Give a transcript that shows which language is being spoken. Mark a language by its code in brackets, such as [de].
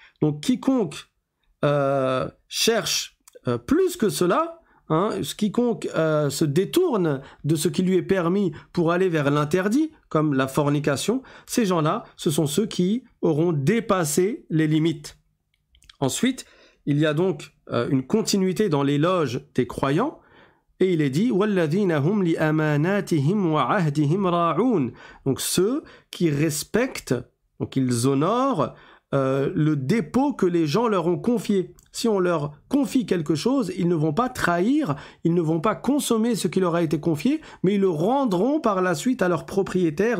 [fr] Donc quiconque cherche plus que cela, quiconque se détourne de ce qui lui est permis pour aller vers l'interdit, comme la fornication, ces gens-là, ce sont ceux qui auront dépassé les limites. Ensuite, il y a donc une continuité dans l'éloge des croyants. Et il est dit [ar] وَالَّذِينَ هُمْ لِأَمَانَاتِهِمْ وَعَهْدِهِمْ رَاعُونَ. [fr] Donc ceux qui respectent, donc ils honorent le dépôt que les gens leur ont confié. Si on leur confie quelque chose, ils ne vont pas trahir, ils ne vont pas consommer ce qui leur a été confié, mais ils le rendront par la suite à leur propriétaire.